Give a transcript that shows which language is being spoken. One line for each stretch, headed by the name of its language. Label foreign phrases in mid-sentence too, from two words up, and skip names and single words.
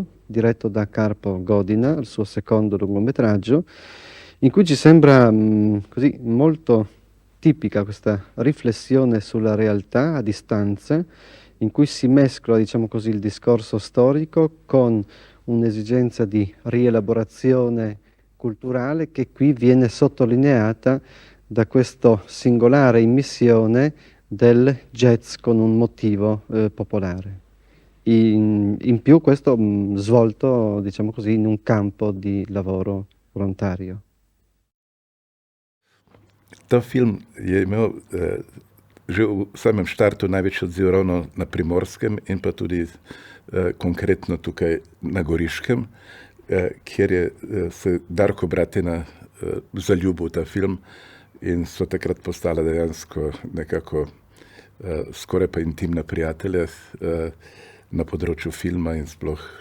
Italian: diretto da Karpo Godina, il suo secondo lungometraggio, in cui ci sembra così molto tipica questa riflessione sulla realtà a distanza, in cui si mescola, diciamo così, il discorso storico con un'esigenza di rielaborazione culturale che qui viene sottolineata da questo singolare immissione del jazz con un motivo popolare. In più questo svolto, diciamo così, in un campo di lavoro volontario.
Slovenian: Ta film je imel že v samem štartu največji odziv ravno na Primorskem in pa tudi konkretno tukaj na Goriškem, kjer je se Darko Bratina zaljubil v ta film in so takrat postala dejansko nekako skoraj pa intimna prijatelja na področju filma in sploh